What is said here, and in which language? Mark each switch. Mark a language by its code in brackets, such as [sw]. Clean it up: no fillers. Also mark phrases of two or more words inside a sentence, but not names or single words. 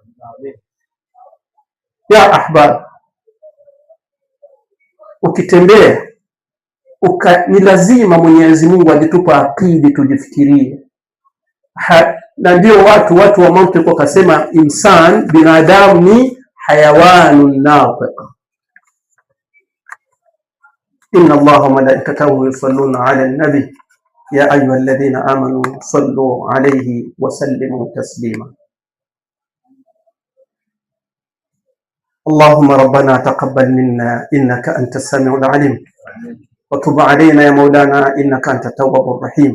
[ar] يا أحباب, [sw] ukitembea ni lazima Mwenyezi Mungu alitupa akili tujifikirie. Na ndio watu wa mantiki wakasema insan, binadamu ni [ar] حيوان ناطق. إن الله ملائكته يصلون على نبي يا أيها الذين آمنوا صلوا عليه وسلموا تسليما. اللهم ربنا تقبل منا إنك أنت السميع العليم، وتب علينا يا مولانا إنك أنت التواب الرحيم.